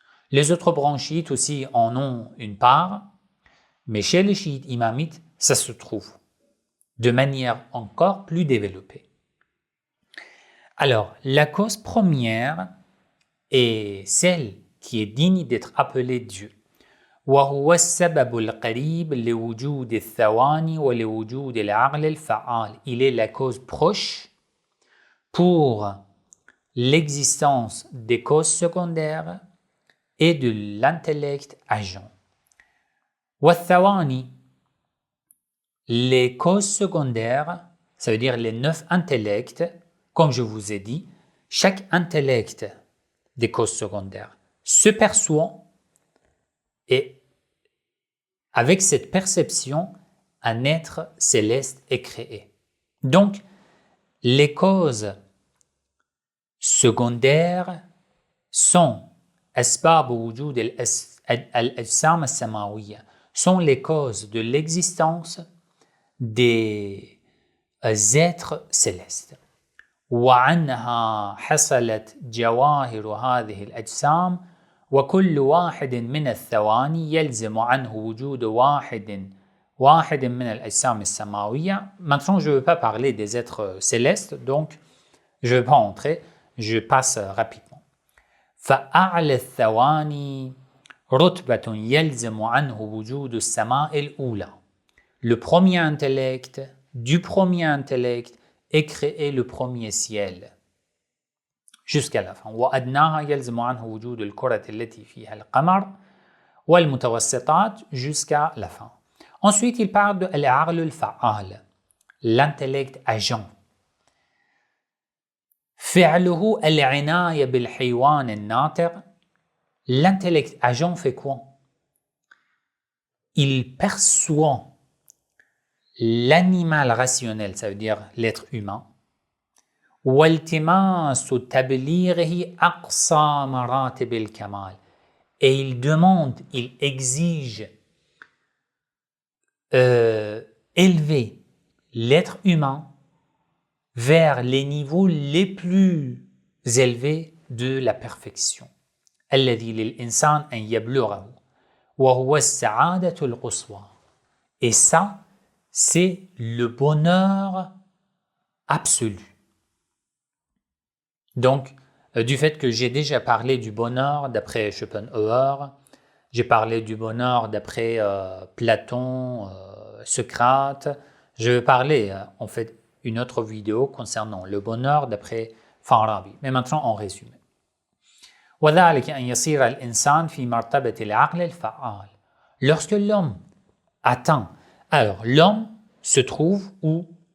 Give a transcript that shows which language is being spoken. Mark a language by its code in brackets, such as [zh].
[fr] Les autres branches chiites aussi en ont une part, mais chez les chiites imamites, ça se trouve de manière encore plus développée. Alors, la cause première est celle qui est digne d'être appelée Dieu. [ar] وهو السبب القريب لوجود الثواني ولوجود العقل الفعال. [fr] Il est la cause proche pour l'existence des causes secondaires et de l'intellect agent. [ar] والثواني, [fr] les causes secondaires, ça veut dire les 9 intellects, comme je vous ai dit, chaque intellect des causes secondaires se perçoit et avec cette perception, un être céleste est créé. Donc, les causes secondaires sont [ar] أسباب وجود الأجسام السماوية, [fr] sont les causes de l'existence des êtres célestes. [ar] وعنها حصلت جواهر هذه الأجسام وكل واحد من الثواني يلزم عنه وجود واحد من الأجسام السماوية. [fr] Maintenant, je ne veux pas parler des êtres célestes, donc je ne vais pas entrer, je passe rapidement. [ar] فأعلى الثواني رتبة يلزم عنه وجود السماء الأولى. [fr] Le premier intellect, du premier intellect, est créé le premier ciel. Jusqu'à la fin. [ar] وأدناها يلزم عنه وجود الكرة التي فيها القمر والمتوسطات [fr] jusqu'à la fin. Ensuite, il parle de [ar] العقل الفعال, [fr] l'intellect agent. [ar] فعله العناية بالحيوان الناطق. [fr] L'intellect agent fait quoi? Il perçoit l'animal rationnel, ça veut dire l'être humain. [ar] والتماس تبليغه أقصى مراتب الكمال. [fr] Et il demande, il exige élever l'être humain vers les niveaux les plus élevés de la perfection. [ar] الذي للإنسان أن يبلغه وهو السعادة القصوى. [fr] Et ça, c'est le bonheur absolu. Donc, du fait que j'ai déjà parlé du bonheur d'après Schopenhauer, j'ai parlé du bonheur d'après Platon, Socrate, je vais parler en fait une autre vidéo concernant le bonheur d'après Farabi. Mais maintenant en résumé. [ar] وذلك أن يصير الإنسان في مرتبة العقل الفعال. [fr] Lorsque l'homme atteint, alors l'homme se trouve où?